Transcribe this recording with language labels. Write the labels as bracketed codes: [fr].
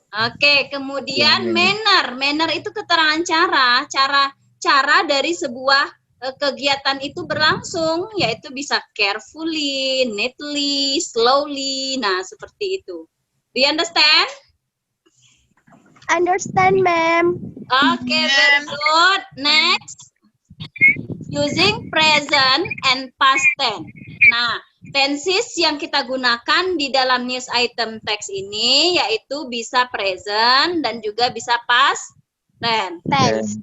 [id] Oke, kemudian manner. Manner itu keterangan cara dari sebuah kegiatan itu berlangsung, yaitu bisa carefully, neatly, slowly. Nah, seperti itu. [en] Do you understand? Understand, ma'am. Okay, very good. Next, using present and past tense. [id] Nah, tenses yang kita gunakan di dalam news item text ini yaitu bisa present dan juga bisa past tense.